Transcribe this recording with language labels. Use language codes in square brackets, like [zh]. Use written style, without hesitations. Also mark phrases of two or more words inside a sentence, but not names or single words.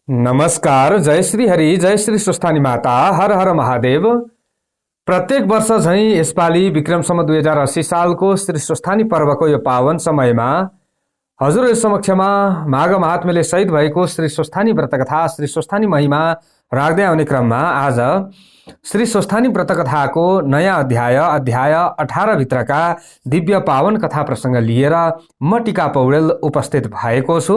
[ne] नमस्कार। जय श्री हरि, जय श्री स्वस्थानी माता, हर हर महादेव। प्रत्येक वर्ष झैं यसपालि विक्रम सम्वत 2080 सालको श्री स्वस्थानी पर्वको यो पावन समयमा हजुर समक्षमा माघ महात्म्यले सहित भएको श्री स्वस्थानी व्रतकथा, श्री स्वस्थानी महिमा राख्दै आउने क्रममा आज श्री स्वस्थानी व्रतकथाको नयाँ अध्याय 18 भित्रका दिव्य पावन कथा प्रसंग लिएर म टिका पौडेल उपस्थित भएको छु।